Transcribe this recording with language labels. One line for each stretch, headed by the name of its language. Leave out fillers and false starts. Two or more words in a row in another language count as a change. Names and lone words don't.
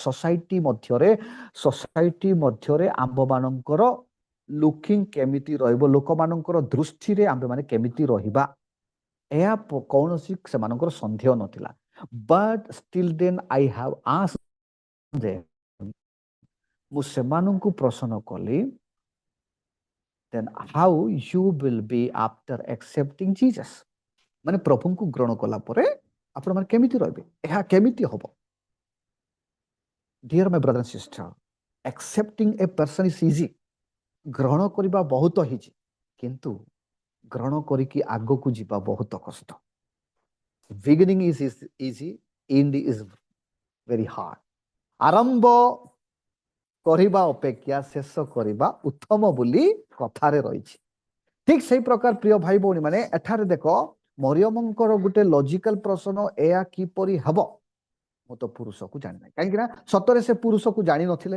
Odia: ସୋସାଇଟି ମଧ୍ୟରେ ଆମ୍ଭମାନଙ୍କର ଲୁକିଂ କେମିତି ରହିବ, ଲୋକମାନଙ୍କର ଦୃଷ୍ଟିରେ ଆମ୍ଭେମାନେ କେମିତି ରହିବା, ଏହା କୌଣସି ସେମାନଙ୍କର ସନ୍ଦେହ ନଥିଲା।
English: But still then I have asked them,
Odia: ମୁଁ ସେମାନଙ୍କୁ ପ୍ରଶ୍ନ କଲି,
English: then how you will be after accepting Jesus?
Odia: ମାନେ ପ୍ରଭୁଙ୍କୁ ଗ୍ରହଣ କଲା ପରେ ଆପଣମାନେ କେମିତି ରହିବେ, ଏହା କେମିତି ହବ?
English: Dear my brother and sister, accepting a person is easy.
Odia: ଗ୍ରହଣ କରିବା ବହୁତ ଇଜି, କିନ୍ତୁ ଗ୍ରହଣ କରିକି ଆଗକୁ ଯିବା ବହୁତ କଷ୍ଟ।
English: Beginning is easy, end is very hard.
Odia: ଆରମ୍ଭ କରିବା ଅପେକ୍ଷା ଶେଷ କରିବା ଉତ୍ତମ ବୋଲି କଥାରେ ରହିଛି। ଠିକ ସେଇ ପ୍ରକାର ପ୍ରିୟ ଭାଇ ଭଉଣୀ ମାନେ, ଏଠାରେ ଦେଖ ମରିୟମଙ୍କର ଗୋଟେ ଲଜିକାଲ ପ୍ରଶ୍ନ, ଏହା କିପରି ହେବ? ମୁଁ ତ ପୁରୁଷକୁ ଜାଣିନାହିଁ। କାହିଁକି ନା ସତରେ ସେ ପୁରୁଷକୁ ଜାଣିନଥିଲେ।